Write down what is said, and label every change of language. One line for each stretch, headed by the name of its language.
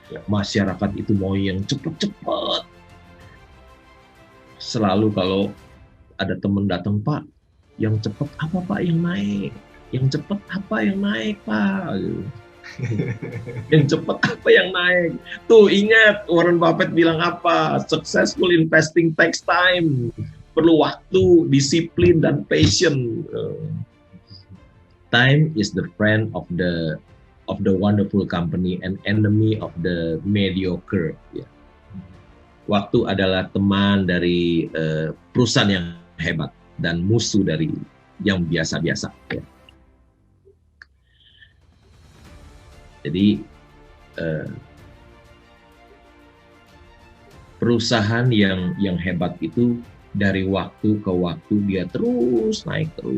Indonesian: Masyarakat itu mau yang cepat-cepat. Selalu kalau ada teman datang, Pak, yang cepat apa Pak yang naik? Yang cepat apa yang naik, Pak? Yang cepat apa yang naik? Tuh ingat Warren Buffett bilang apa?
English: Successful investing takes time.
Indonesian: Perlu waktu, disiplin, dan
English: patience. Time is the friend of the wonderful company and enemy of the mediocre.
Indonesian: Ya. Waktu adalah teman dari perusahaan yang hebat dan musuh dari yang biasa-biasa. Ya. Jadi perusahaan yang hebat itu dari waktu ke waktu dia terus naik.